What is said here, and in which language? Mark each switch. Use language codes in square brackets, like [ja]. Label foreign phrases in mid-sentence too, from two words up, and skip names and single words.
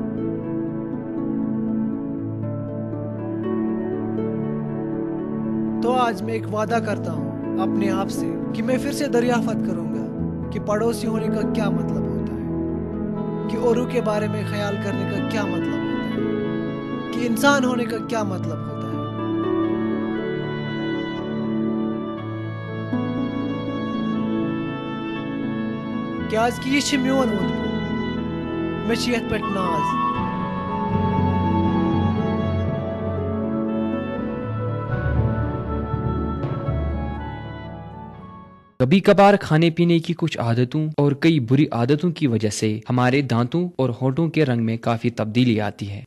[ur] تو آج میں ایک وعدہ کرتا ہوں اپنے آپ سے کہ میں پھر سے دریافت کروں گا کہ پڑوسی ہونے کا کیا مطلب ہوتا ہے، کہ اوروں کے بارے میں خیال کرنے کا کیا مطلب ہوتا ہے، کہ انسان ہونے کا کیا مطلب ہوتا ہے۔ [ks] کیٛازِ کہِ یہ چھِ میون اوٚنٛد پوٚک، مےٚ چھِ یتھ پٮ۪ٹھ ناز۔ [ur] کبھی کبھار کھانے پینے کی کچھ عادتوں اور کئی بری عادتوں کی وجہ سے ہمارے دانتوں اور ہونٹوں کے رنگ میں کافی تبدیلی آتی ہے۔